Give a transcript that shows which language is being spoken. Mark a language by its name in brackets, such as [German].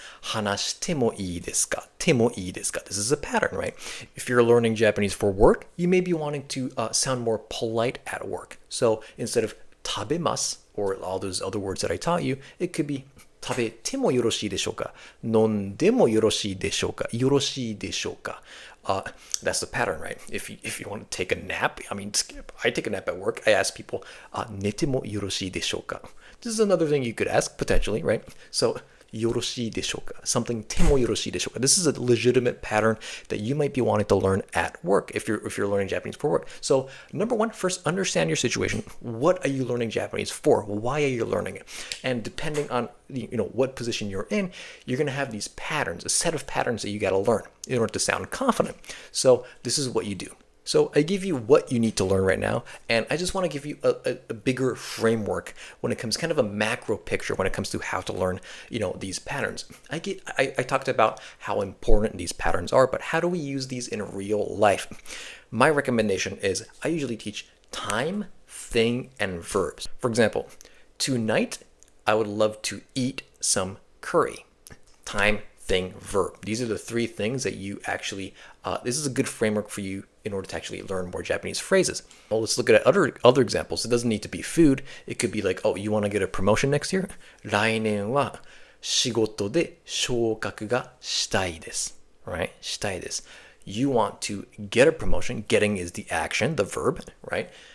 [Japanese] 話してもいいですか?てもいいですか? [English] This is a pattern, right? If you're learning Japanese for work, you may be wanting to sound more polite at work. So instead of [Japanese] 食べます [English] or all those other words that I taught you, it could be [Japanese] 食べてもよろしいでしょうか? 飲んでもよろしいでしょうか? よろしいでしょうか? [English] That's the pattern, right? If you want to take a nap, I take a nap at work. I ask people, [Japanese] 寝てもよろしいでしょうか? [English] This is another thing you could ask, potentially, right? [Japanese] So, よろしいでしょうか?Something てもよろしいでしょうか? [English] This is a legitimate pattern that you might be wanting to learn at work if you're learning Japanese for work. So, number one, first understand your situation. What are you learning Japanese for? Why are you learning it? And depending on what position you're in, you're going to have these patterns, a set of patterns that you got to learn in order to sound confident. So, this is what you do. So I give you what you need to learn right now, and I just want to give you a bigger framework when it comes, kind of a macro picture when it comes to how to learn, these patterns. I talked about how important these patterns are, but how do we use these in real life? my recommendation is I usually teach time, thing, and verbs. For example, tonight I would love to eat some curry. Time, thing, verb. These are the three things that you actually, this is a good framework for you in order to actually learn more Japanese phrases. Well, let's look at other examples. It doesn't need to be food. It could be like, oh, you want to get a promotion next year? [Japanese] 来年は仕事で昇格がしたいです。 Right? したいです。 [English] You want to get a promotion. Getting is the action, the verb, right?